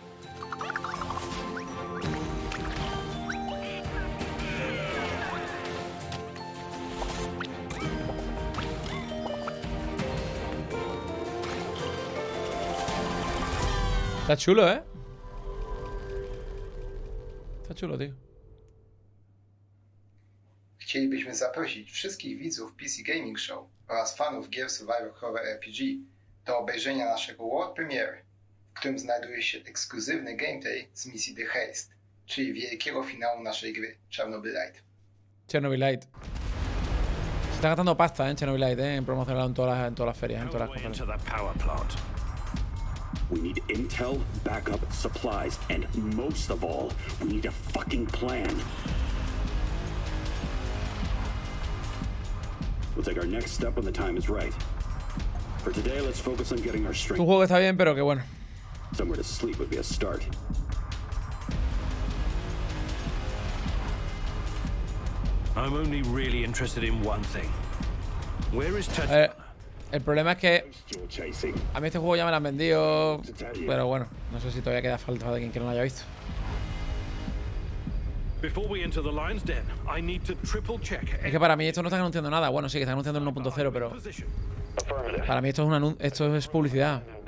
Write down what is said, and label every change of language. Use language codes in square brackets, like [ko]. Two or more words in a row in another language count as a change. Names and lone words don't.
[es] Está chulo, ¿eh? Está chulo, tío. [pl] Chcielibyśmy zaprosić wszystkich widzów PC Gaming Show oraz fanów gier [en] Survivor Horror [pl] RPG do obejrzenia naszego world premiery, w którym znajduje się ekskluzywny gameplay z misji The Haste, czyli wielkiego finału naszej gry Chernobylite. Chernobylite. [es] Están gastando pasta en Chernobylite, en promocionarlo en todas las ferias, en todas las cosas. [en] We need intel, backup, supplies, and most of all, we need a fucking plan. We'll take our next step when the time is right. For today, let's focus on getting our strength. [es] Un juego que está bien, pero que bueno. [en] Somewhere to sleep would be a start. I'm only really interested in one thing. Where is [es] El problema es que a mí este juego ya me lo han vendido, pero bueno, no sé si todavía queda falta de quien que no lo haya visto. Es que para mí esto no está anunciando nada. Bueno, sí que está anunciando el 1.0, pero para mí esto es publicidad.